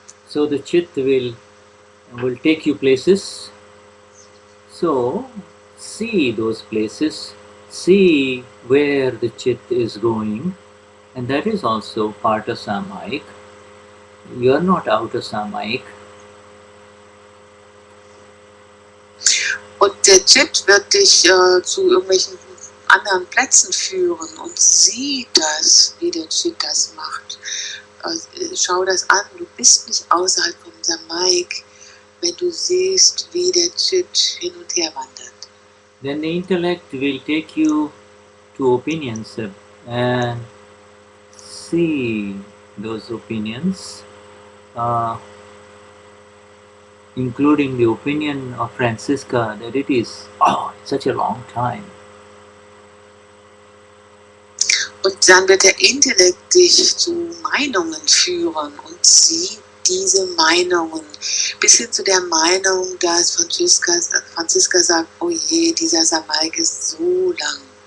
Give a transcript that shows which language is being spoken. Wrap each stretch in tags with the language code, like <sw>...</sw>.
<en>So the chit will take you places. So see those places, see where the chit is going, and that is also part of Samayik. You are not out of Samayik.</en> <de>Und der Chit wird dich zu irgendwelchen anderen Plätzen führen und sieh das, wie der Chit das macht. Schau das an, du bist nicht außerhalb vom Samayik, wenn du siehst, wie der Chit hin und her wandert.</de> <en>Then the intellect will take you to opinions and see those opinions, including the opinion of Franscisca that it is, it's such a long time.</en> <de>Und dann wird der Intellekt dich zu Meinungen führen und sie diese Meinungen, bis hin zu der Meinung, dass Franscisca sagt, oh je, dieser Samayik ist so lang.</de>